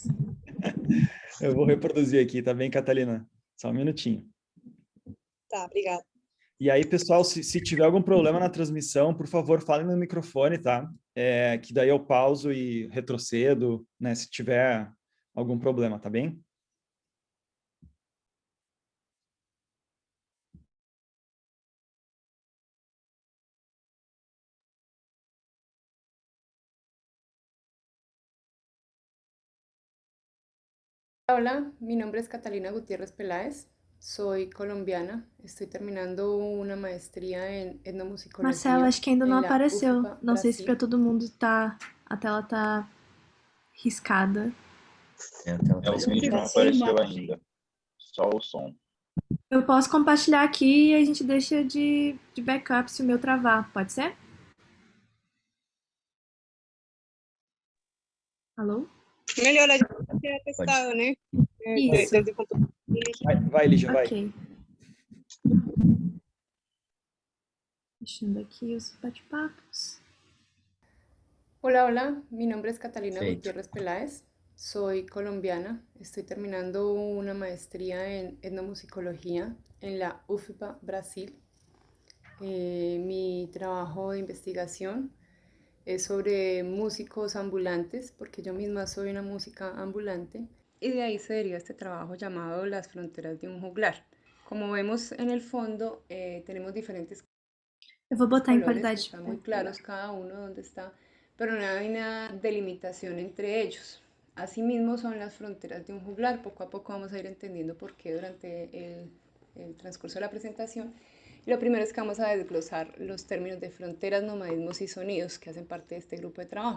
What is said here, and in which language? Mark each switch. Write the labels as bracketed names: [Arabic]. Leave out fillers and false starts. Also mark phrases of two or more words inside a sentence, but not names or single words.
[Portuguese] Eu vou reproduzir aqui, tá bem, Catalina? Só um minutinho. Tá, obrigada. E aí, pessoal, se tiver algum problema na transmissão, por favor, falem no microfone, tá? Que daí eu pauso e retrocedo, né? Se tiver algum problema, tá bem? [Spanish] Hola, mi nombre es Catalina Gutiérrez Peláez, soy colombiana, estoy terminando una maestría en etnomusicologia. [Portuguese] Marcelo, acho que ainda não apareceu. Não sei se para todo mundo a tela tá riscada. O vídeo não apareceu ainda, só o som. Eu posso compartilhar aqui e a gente deixa de backup se o meu travar, pode ser? Alô? Melhor a gente testar, né? Isso. Vai, Lígia, vai. Ok. Deixando aqui os bate-papos. [Spanish] Hola, hola, mi nombre es Catalina Gutiérrez Peláez, soy colombiana, estoy terminando una maestría en etnomusicología en la UFPA, Brasil. Mi trabajo de investigación es sobre músicos ambulantes, porque yo misma soy una música ambulante, y de ahí se deriva este trabajo llamado Las fronteras de un juglar. Como vemos en el fondo, tenemos diferentes [Portuguese] Eu vou botar em [Spanish] colores, [Portuguese] qualidade. [Spanish] están muy claros cada uno donde está, pero no hay una delimitación entre ellos. Asimismo son las fronteras de un juglar, poco a poco vamos a ir entendiendo por qué durante el transcurso de la presentación. Lo primero es que vamos a desglosar los términos de fronteras, nomadismos y sonidos que hacen parte de este grupo de trabajo.